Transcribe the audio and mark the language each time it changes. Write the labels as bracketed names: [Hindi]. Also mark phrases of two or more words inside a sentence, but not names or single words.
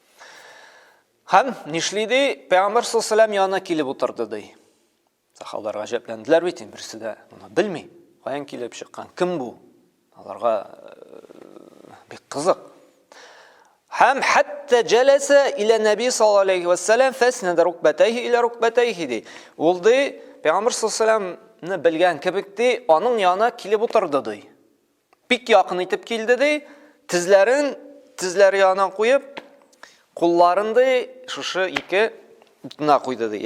[Tatar] Һәм нишлиде? Пәйгамбер саллаллаһу янына килеп утырды ди. Сахабалар гаҗәпләнделәр бит, берсе дә моны белми. Каян килеп чыккан? Кем бу? Аларга бик кызык. [Arabic] Һәм حتى جلس إلى النبي صلى الله عليه وسلم فأسند ركبتيه إلى ركبتيه ди. [Tatar] Ул ди, Пәйгамбер саллаллаһу белгән кебек ди, аның янына килеп утырды ди. Бик якын итеп килде ди, тезләрен тезләре янына куеп, кулларын ди шушы ике утына куйды ди.